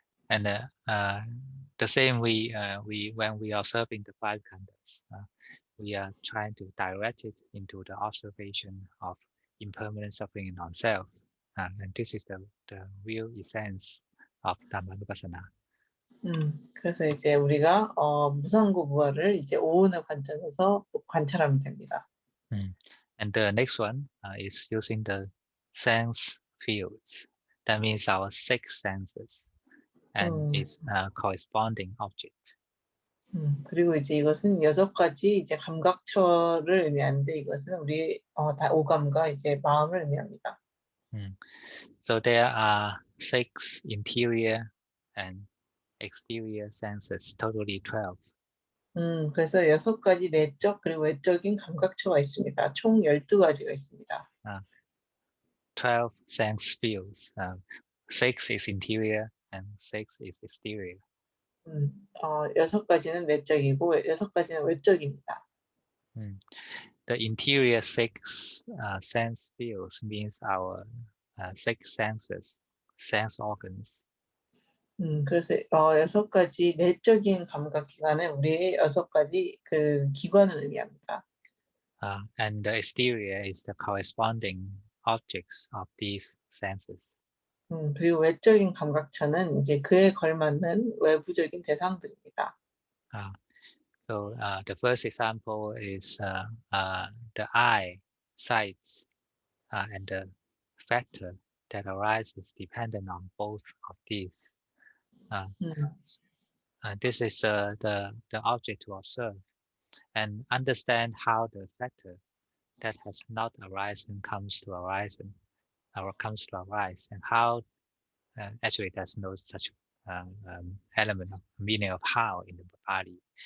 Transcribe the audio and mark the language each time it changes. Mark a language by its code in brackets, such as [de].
[en] And the same we when we are observing the 5 khandhas, we are trying to direct it into the observation of impermanent suffering in non-self, and this is the real essence of Dhammanupassana. [ko] 그래서 이제 우리가 무상고부화를 이제 오온의 관점에서 관찰하면 됩니다. [en] And the next one is using the sense fields. That means our 6 senses and its corresponding object. [ko] 그리고 이제 이것은 6가지 이제 감각처를 의미하는데 이것은 우리 다 오감과 이제 마음을 의미합니다. [en] So there are 6 interior and exterior senses, totally 12. [ko] 그래서 6가지 내적 그리고 외적인 감각처가 있습니다. 총 12가지가 있습니다. [en] 12 sense fields. 6 is interior and 6 is exterior. [ko] 6가지는 내적이고 6가지는 외적입니다. [en] The interior 6 sense fields means our 6 senses, sense organs. [ko] 그래서 6가지 내적인 감각 기관은 우리의 6가지 그 기관을 의미합니다. [en] And the exterior is the corresponding objects of these senses. [ko] 그리고 외적인 감각처는 이제 그에 걸맞는 외부적인 대상들입니다. [en] So the first example is the eye, sights, and the factor that arises dependent on both of these. This is the object to observe and understand how the factor that has not arisen comes to arise, and how actually there's no such element of meaning of how in the body.